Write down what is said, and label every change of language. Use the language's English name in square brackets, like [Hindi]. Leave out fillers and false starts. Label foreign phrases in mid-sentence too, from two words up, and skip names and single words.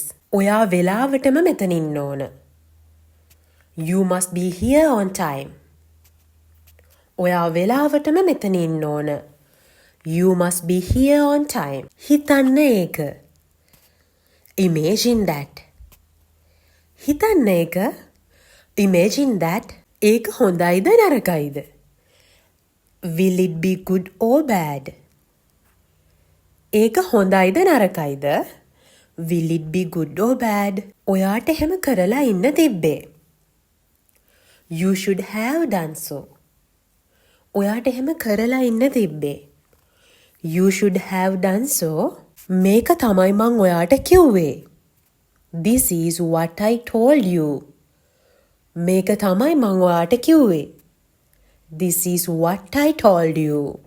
[Sinhala] ඔයා වෙලාවටම මෙතන ඉන්න ඕන. [English] You must be here on time. [Sinhala] ඔයා වෙලාවටම මෙතන ඉන්න ඕන. [English] You must be here on time. [Sinhala] හිතන්න ඒක. [English] Imagine that. [Sinhala] හිතන්න ඒක. [English] Imagine that. [Sinhala] ඒක හොඳයිද නරකයිද? [English] Will it be good or bad? [Sinhala] ඒක හොඳයිද නරකයිද? [English] Will it be good or bad? [Sinhala] ඔයාට එහෙම කරලා ඉන්න තිබ්බේ. [English] You should have done so. [Sinhala] ඔයාට එහෙම කරලා ඉන්න තිබ්බේ. [English] You should have done so. [Sinhala] මේක තමයි මං ඔයාට කිව්වේ. [English] This is what I told you. [Sinhala] මේක තමයි මං ඔයාට කිව්වේ. [English] This is what I told you.